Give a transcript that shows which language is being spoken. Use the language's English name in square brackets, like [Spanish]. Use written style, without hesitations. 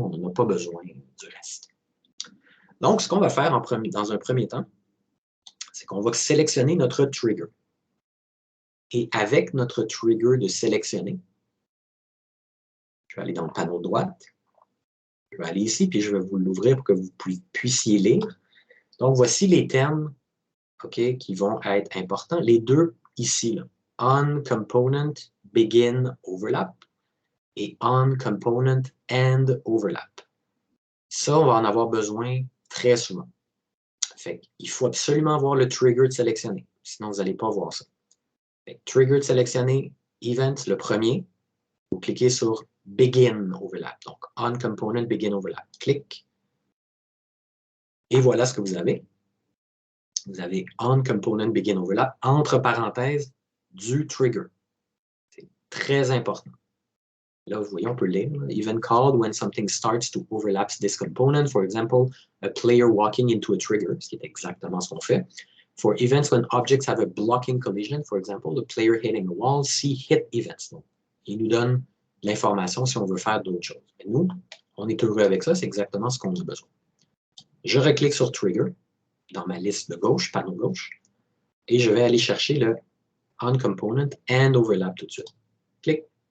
[French] On n'en a pas besoin du reste. Donc, ce qu'on va faire dans un premier temps, c'est qu'on va sélectionner notre trigger. Et avec notre trigger de sélectionner, je vais aller dans le panneau de droite. Je vais aller ici, puis je vais vous l'ouvrir pour que vous puissiez lire. Donc, voici les termes qui vont être importants. Les deux ici, là, on component begin overlap et on component end overlap. Ça, on va en avoir besoin très souvent. Fait qu'il faut absolument avoir le trigger de sélectionner, sinon vous n'allez pas voir ça. Fait, trigger de sélectionner, event, le premier, vous cliquez sur begin overlap. Donc, on component begin overlap. Clic. Et voilà ce que vous avez. Vous avez on component begin overlap, entre parenthèses, du trigger. C'est très important. Là, vous voyez, on peut lire. [English] Event called when something starts to overlap this component. For example, a player walking into a trigger, [French] ce qui est exactement ce qu'on fait. [English] For events when objects have a blocking collision, for example, a player hitting a wall, see hit events. [French] Donc, il nous donne l'information si on veut faire d'autres choses. Et nous, on est heureux avec ça, c'est exactement ce qu'on a besoin. Je reclique sur Trigger, dans ma liste de gauche, panneau gauche, et je vais aller chercher le On Component and Overlap tout de suite. Clic.